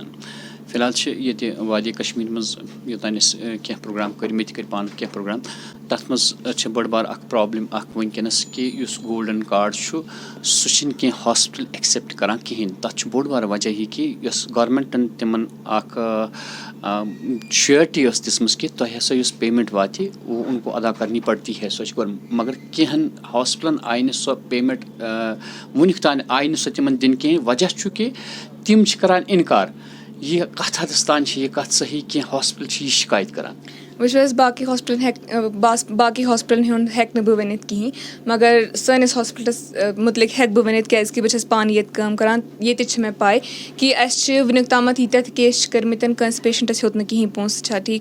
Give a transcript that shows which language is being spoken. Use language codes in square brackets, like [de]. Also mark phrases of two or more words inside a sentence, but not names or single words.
[ks] فی الحال چھِ ییٚتہِ وادی کشمیٖر منٛز یوٚتانۍ أسۍ کینٛہہ پرٛوگرام کٔرۍ مےٚ تہِ کٔرۍ پانہٕ کینٛہہ پرٛوگرام تَتھ منٛز چھِ بٔڑ بار اَکھ پرٛابلِم اَکھ وٕنکیٚنَس کہِ یُس [en] golden card [ks] چھُ سُہ چھِنہٕ کینٛہہ [en] hospital accept [ks] کَران کِہیٖنۍ. تَتھ چھُ بوٚڑ بار وجہ یہِ کہِ یۄس گورمٮ۪نٛٹَن تِمَن اَکھ شیورٹی ٲس دِژمٕژ کہِ تۄہہِ ہَسا یُس پیمٮ۪نٛٹ واتہِ [ur] وہ اُن کو ادا کَرنی پڑتی ہے [ks] سۄ چھِ گورمٮ۪نٛٹ مگر کینٛہَن ہاسپِٹلَن آیہِ نہٕ سۄ پیمٮ۪نٛٹ وٕنیُک تانۍ آیہِ نہٕ سۄ تِمَن دِنہٕ کِہیٖنۍ. وجہ چھُ کہِ تِم چھِ کَران اِنکار. یہِ کَتھ حدَس تانۍ چھِ یہِ کَتھ صحیح کینٛہہ ہاسپِٹل چھِ یہِ شِکایت کَران؟ وٕچھو حظ باقٕے ہاسپِٹلَن ہُنٛد ہٮ۪کہٕ نہٕ بہٕ ؤنِتھ کِہیٖنۍ مگر سٲنِس ہاسپِٹلَس مُتعلِق ہٮ۪کہٕ بہٕ ؤنِتھ کیٛازِکہِ بہٕ چھَس پانہٕ ییٚتہِ کٲم کَران ییٚتہِ چھِ مےٚ پاے کہِ اَسہِ چھِ وٕنیُک تامَتھ ییٖتیٛاہ تہِ کیس چھِ کٔرمٕتۍ کٲنٛسہِ پیشَنٹَس ہیوٚت نہٕ کِہیٖنۍ پونٛسہٕ چھا ٹھیٖک.